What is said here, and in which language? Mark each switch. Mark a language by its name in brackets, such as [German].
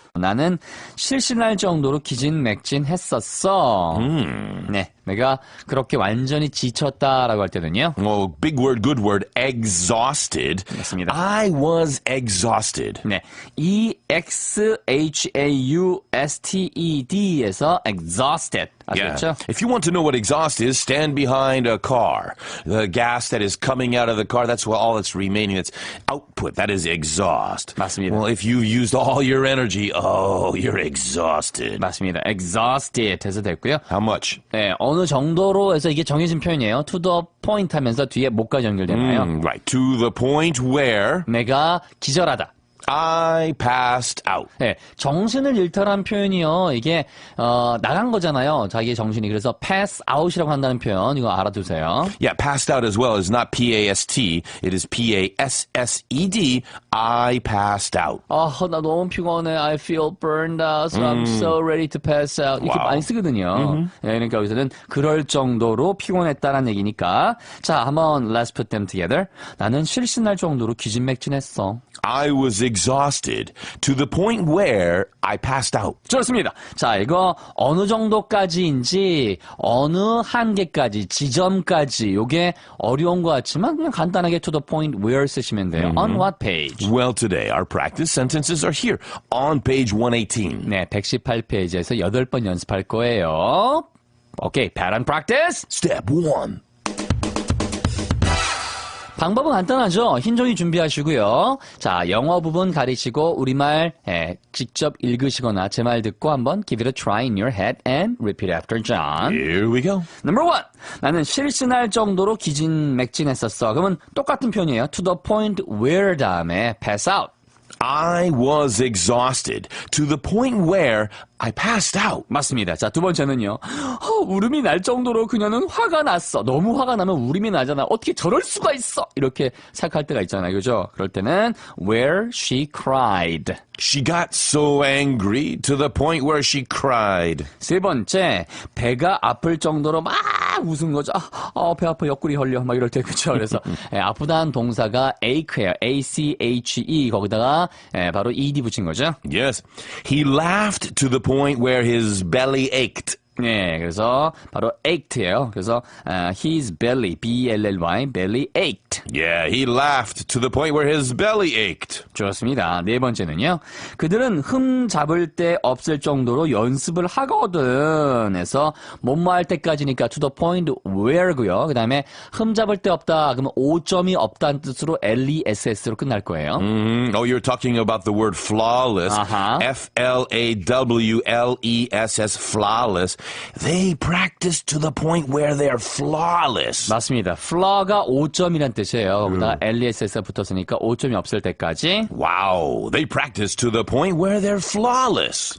[Korean] 나는 실신할 정도로 기진맥진했었어. 네, 내가 그렇게 완전히 지쳤다라고 할 때는요. [English] Oh, big word, good word, exhausted. [Korean] 맞습니다. [English] I was exhausted. [Korean] 네, exhausted에서 exhausted. 아시겠죠? [English] If you want to know what exhaust is, stand behind a car. The gas that is coming out of the car, that's all that's remaining. That's output. That is exhaust. [Korean] 맞습니다. [English] Well, if you've used all your energy, oh, you're exhausted. [Korean] 맞습니다. exhausted 해서 됐고요. [English] How much? [Korean] 네, 어느 정도로 해서 이게 정해진 표현이에요. [English] to the point [Korean] 하면서 뒤에 뭐까지 연결되나요? [English] Right. To the point where [Korean] 내가 기절하다. [English] I passed out. [Korean] 네, 정신을 잃다란 표현이요. 이게 나간 거잖아요. 자기의 정신이. 그래서 pass out이라고 한다는 표현 이거 알아두세요. [English] Yeah, passed out as well is not P-A-S-T. It is P-A-S-S-E-D. I passed out. [Korean] 나 너무 피곤해. [English] I feel burned out. So I'm so ready to pass out. [Korean] 이렇게 [English] Wow. [Korean] 많이 쓰거든요. 네, 그러니까 여기서는 그럴 정도로 피곤했다는 얘기니까. 자, 한번 [English] let's put them together. [Korean] 나는 실신할 정도로 기진맥진했어. [English] I was exhausted to the point where I passed out. [Korean] 좋습니다. 자, 이거 어느 정도까지인지 어느 한계까지 지점까지 요게 어려운 것 같지만 그냥 간단하게 [English] to the point where [Korean] 쓰시면 돼요. [English] On what page? Well, today our practice sentences are here on page 118. [Korean] 네, 118페이지에서 8번 연습할 거예요. [English] 오케이, pattern practice. Step 1. [Korean] 방법은 간단하죠. 흰 종이 준비하시고요. 자, 영어 부분 가리시고 우리말 직접 읽으시거나 제 말 듣고 한번 [English] give it a try in your head and repeat after John. Here we go. Number 1. [Korean] 나는 실신할 정도로 기진맥진했었어. 그러면 똑같은 표현이에요. [English] To the point where [Korean] 다음에 [English] pass out. I was exhausted to the point where I passed out. [Korean] 맞습니다. 자, 두 번째는요. 울음이 날 정도로 그녀는 화가 났어. 너무 화가 나면 울음이 나잖아. 어떻게 저럴 수가 있어. 이렇게 생각할 때가 있잖아요. 그죠? 그럴 때는 [English] where she cried. She got so angry to the point where she cried. [Korean] 세 번째, 배가 아플 정도로 막 웃은 거죠. 배 아파, 옆구리 헐려. 막 이럴 때, 그쵸? 그래서, 아프다는 동사가 ache예요. [English] A-C-H-E. [Korean] 거기다가, 바로 ed 붙인 거죠. [English] Yes. He laughed to the point where his belly ached. [Korean] 네, 그래서 바로 acked예요. 그래서 [English] his belly, B-E-L-L-Y, belly ached. Yeah, he laughed to the point where his belly ached. [Korean] 좋습니다. 네 번째는요. 그들은 흠 잡을 데 없을 정도로 연습을 하거든. 해서 뭐뭐 할 때까지니까 [English] to the point where [Korean] 고요. 그 다음에 흠 잡을 데 없다. 그러면 5점이 없다는 뜻으로 L-E-S-S로 끝날 거예요. [English] Oh, you're talking about the word flawless. F-L-A-W-L-E-S-S, flawless. They practice to the point where they're flawless. [Korean] 맞습니다. flaw가 5점이란 뜻이에요. 거기다가 L-E-S-S가 붙었으니까 5점이 없을 때까지. [English] Wow, they practice to the point where they're flawless.